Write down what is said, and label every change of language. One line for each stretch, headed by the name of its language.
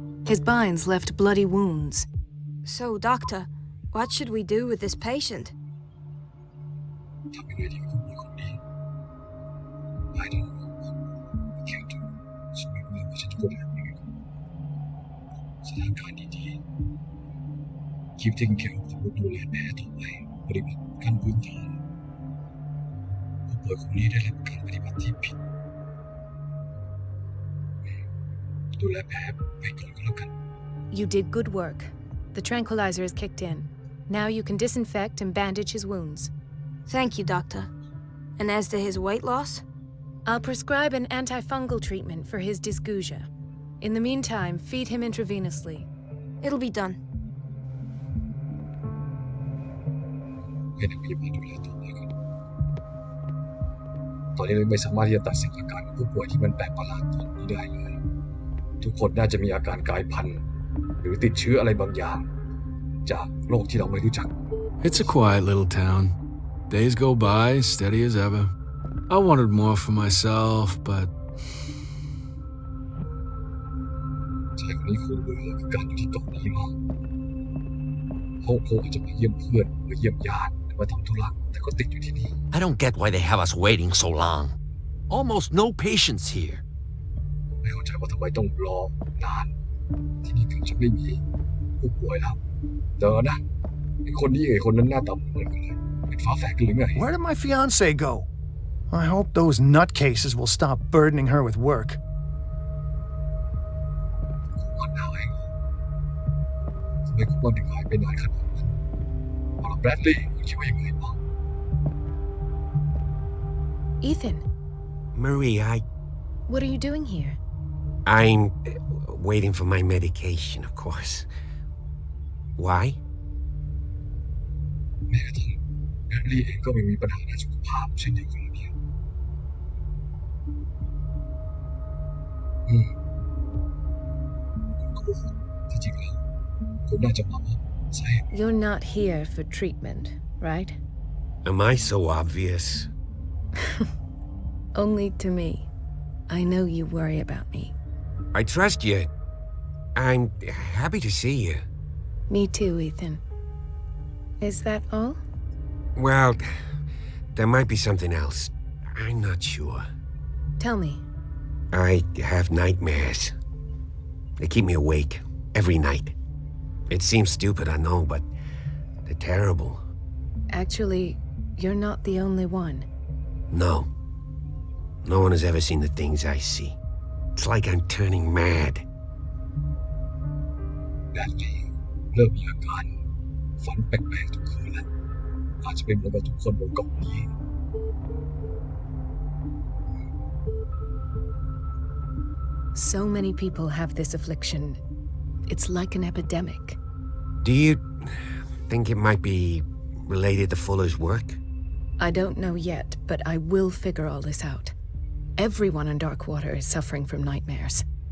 English: His binds left bloody wounds. So, doctor, what should we do with this patient?
Thai: ทำยังไงดีกับผู้ป่วยคนนี้
English: I don't know I can't do
Thai: ฉันไม่รู้ว่าฉันจะควรทำยังไงกับสถานการณ์ดีๆ
English: Keep taking care of
Thai: ดูแลแผลต่อไปปฏิบัติขั้นพื้นฐานผู้ป่วยคนนี้ได้รับการปฏิบัติที่ผิดดูแลแผลไปก่อนก็แล้วกัน
English: You did good work. The tranquilizer is kicked in. Now you can disinfect and bandage his wounds. Thank you, doctor. And as to his weight loss? I'll prescribe an antifungal treatment for his dysgeusia. In the meantime, feed him intravenously. It'll be done.
Thai: ให้นักพยาบาลดูแลต่อไปก่อนตอนนี้เราไม่สามารถที่จะตัดสินอาการของผู้ป่วยที่มันแปลกประหลาดตอนนี้ได้เลยทุกคนน่าจะมีอาการกลายพันธุ์หรือติดเชื้ออะไรบางอย่างจากโรคที่เราไม่รู้จัก
English: It's a quiet little town. Days go by, steady as ever. I wanted more for myself, but
Thai: ชายคนนี้คงเบื่อกับการอยู่ที่เกาะนี้มากเขาอาจจะมาเยี่ยมเพื่อนมาเยี่ยมญาติมาทำธุระแต่ก็ติดอยู่ที่นี่
English: I don't get why they have us waiting so long. Almost no patients here.
Thai: ไม่เข้าใจว่าทำไมต้องรอนานที่นี่เกือบจะไม่มีผู้ป่วยแล้วเดี๋ยวนะไอ้คนนี้กับคนนั้นหน้าตาเหมือนกันเลยเป็นฝาแฝดกันหรือไง
English: Where did my fiancé go? I hope those nutcases will stop burdening her with work.
Thai: คนหน้าเองทำไมคุณวันถึงหายไปนานขนาดนั้นเอาล่ะแบรดลีย์คุณคิดว่ายังไงบ้าง
English: Ethan, Marie, what are you doing here? I'm waiting for my medication, of course. Why?
Thai: แม้กระทั่งแบรดลีย์เองก็ไม่มีปัญหาด้านสุขภาพเช่นเดียวกันเนี่ยคุณโกหกที่จริงแล้วคุณน่าจะมาว่าสาเหตุ
English: You're not here for treatment, right? Am I so obvious? Only to me. I know you worry about me. I trust you. I'm happy to see you. Me too, Ethan. Is that all? Well, there might be something else. I'm not sure. Tell me. I have nightmares. They keep me awake every night. It seems stupid, I know, but they're terrible. Actually, you're not the only one. No. No one has ever seen the things I see. It's like I'm turning mad.
Thai: แบรดลีย์เริ่มมีอาการฝันแปลกๆทุกคืนแล้วอาจจะเป็นเหมือนกับทุกคนบนเกาะนี้
English: So many people have this affliction. It's like an epidemic. Do you think it might be related to Fuller's work? I don't know yet, but I will figure all this out. Everyone in Darkwater is suffering from nightmares.